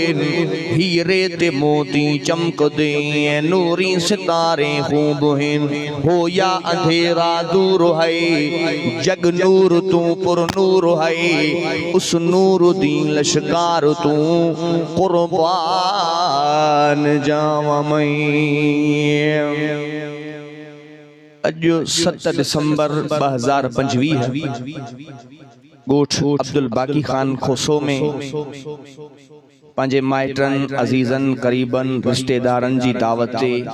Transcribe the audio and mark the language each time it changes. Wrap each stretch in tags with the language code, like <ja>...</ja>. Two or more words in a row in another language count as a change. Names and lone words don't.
<pa>ਹੀਰੇ ਤੇ ਮੋਤੀ ਚਮਕ ਦੇ ਨੂਰੀ ਸਿਤਾਰੇ ਖੂਬ ਹੈਂ। ਹੋ ਯਾ ਅੰਧੇਰਾ ਦੂਰ ਹੈ ਜਗ ਨੂਰ ਤੂ ਪੁਰ ਨੂਰ ਹੈ ਉਸ ਨੂਰ ਦੀ ਲਸ਼ਕਾਰ ਤੂ ਕੁਰਬਾਨ ਜਾਵਾ ਮੈਂ।</pa> <sd>अॼु 7 दिसंबर 2025 है गोठ अब्दुल बाकी खान खोसो में पंहिंजे माइटन अजीजन करीबन रिश्तेदारन जी दावत ते</sd>